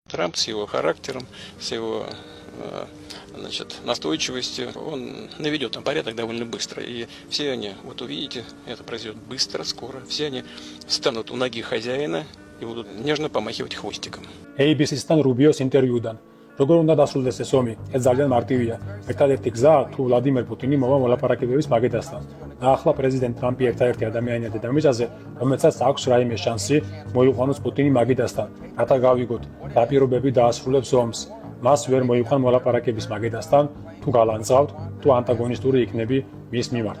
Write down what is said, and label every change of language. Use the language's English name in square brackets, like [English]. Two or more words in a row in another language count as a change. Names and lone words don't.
[Russian] Трамп с его характером, с его настойчивостью, он наведет там порядок довольно быстро. И все они, вот увидите, это произойдет быстро, скоро. Все они станут у ноги хозяина и будут нежно помахивать хвостиком. [Georgian] ABC-სთან რუბიოს ინტერვიუდან. Როგორ უნდა დასრულდეს ეს ომი? ეს ძალიან მარტივია. ერთადერთი გზა თუ ვლადიმერ პუტინი მოვა მოლაპარაკებების მაგედასთან. და ახლა პრეზიდენტ ტრამპი ერთადერთი ადამიანია დედამიწაზე, რომელსაც აქვს რაიმე შანსი მოიყვანოს პუტინი მაგედასთან. რათა გავიგოთ, რა პირობები დაასრულებს ომს. მას ვერ მოიყვან მოლაპარაკების მაგედასთან, თუ გალანძღავთ, თუ ანტაგონისტური იქნები მის მიმართ.